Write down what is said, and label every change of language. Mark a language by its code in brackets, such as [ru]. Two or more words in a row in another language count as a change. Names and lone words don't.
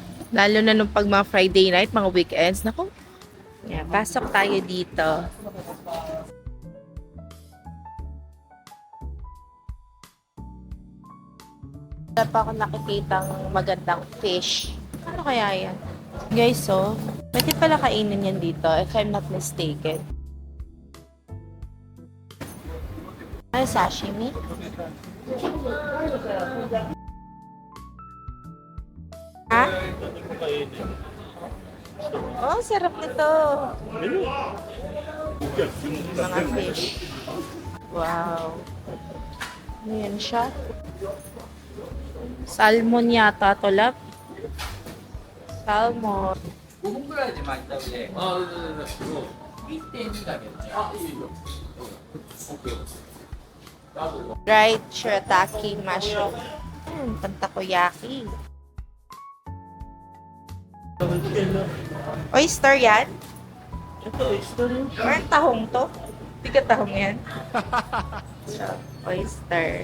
[tl] Lalo na nung pag mga Friday night, mga weekends. Naku, yan, pasok tayo dito. Wala pa ako nakikitang magandang fish. Ano kaya yan? Guys, so, pwede pala kainin yan dito, [en] if I'm not mistaken. [tl] Ano, sashimi? Ha? Oh, sarap nito. Mga fish. Wow. Ano yan siya? Salmon yata to, lab. Salmon. [ja] 5 分ぐらいで巻いた上で、1.2だけどね。あ、いいよ。 [en] Dried shirataki mushroom. [tl] Pantakoyaki. Oyster yan? Ito, oyster yun. Or tahong to? Hindi ka tahong yan. Oyster.